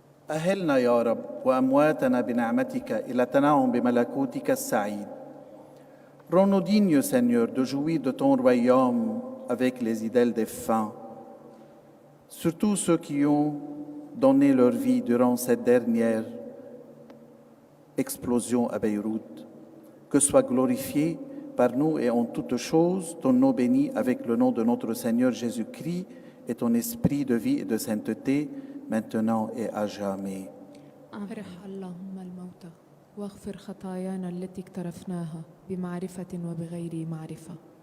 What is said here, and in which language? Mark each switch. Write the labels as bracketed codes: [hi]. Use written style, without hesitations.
[ar] أهلنا يا رب وأمواتنا بنعمتك إلى تنعم بملكوتك السعيد. [fr] Rends-nous dignes, Seigneur, de jouir de ton royaume avec les idèles défunts, surtout ceux qui ont donné leur vie durant cette dernière explosion à Beyrouth. Que soit glorifié par nous et en toutes choses ton nom béni avec le nom de notre Seigneur Jésus-Christ et ton esprit de vie et de sainteté, maintenant et à jamais. [ar] أفرح اللهم الموتى واغفر خطايانا التي اقترفناها بمعرفة وبغير معرفة.